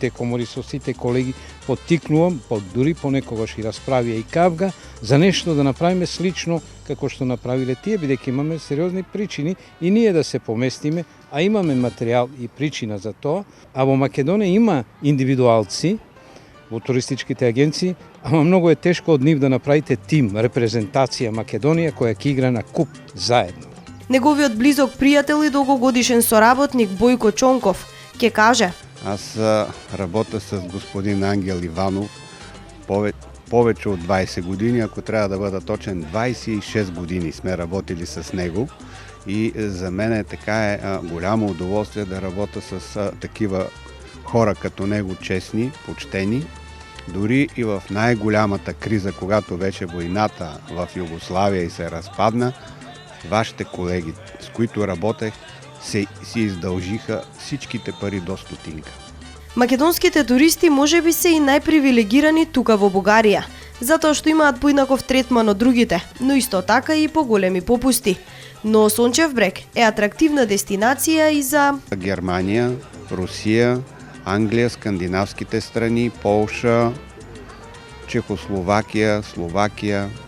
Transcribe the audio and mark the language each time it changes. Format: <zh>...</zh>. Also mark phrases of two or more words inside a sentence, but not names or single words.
<mk>комори со сите колеги поттикнувам, дури понекогаш и расправија и кавга, за нешто да направиме слично како што направиле тие, бидејќи имаме сериозни причини и ние да се поместиме, а имаме материјал и причина за тоа, а во Македонија има индивидуалци во туристичките агенции, ама многу е тешко од нив да направите тим, репрезентација Македонија која ќе игра на куп заедно. Неговиот близок пријател и долгогодишен соработник Бојко Чонков ќе каже:</mk> <bg>Аз работя с господин Ангел Иванов повече од 20 години, ако треба да бъда точен, 26 години сме работили с него и за мене така е голямо удоволствие да работя с такива хора като него, честни, почтени. Дори и в най-голямата криза, когато беше войната в Югославия и се разпадна, вашите колеги, с които работех, си издължиха всичките пари до стотинка.</bg> <mk>Македонските туристи можеби се и најпривилегирани тука во Бугарија, затоа што имаат поинаков третман од другите, но исто така и поголеми попусти. Но Сончев брег е атрактивна дестинација и за Германија, Русија, Англија, скандинавските страни, Полша, Чехословакија, Словакија.</mk>